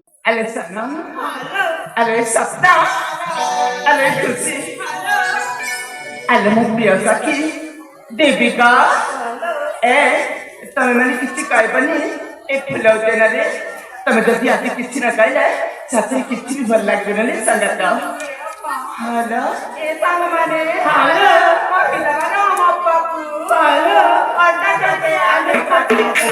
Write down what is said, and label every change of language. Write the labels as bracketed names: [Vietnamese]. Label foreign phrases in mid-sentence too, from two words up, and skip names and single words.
[French] Allô, Sanam? Allô, Sapna? Allô, Tusi? Allô, Miyazaki? Devika? [Odia] ତମେ ମାନେ କିଛି କହିବନି ଏ ଫୁଲ ଉଦ୍ୟାନରେ ତମେ ଯଦି ଆଜି କିଛି ନ କହିଲେ ସେଥିରେ କିଛି ବି ଭଲ ଲାଗିବନି ସଙ୍ଗତ ହ୍ୟାଲୋ ଏ ସାଙ୍ଗମାନେ ହ୍ୟାଲୋ ପିଲାମାନେ ମୋ ବାପୁ ହ୍ୟାଲୋ ଅଟା କଟେ ଆଲୁ କଟେ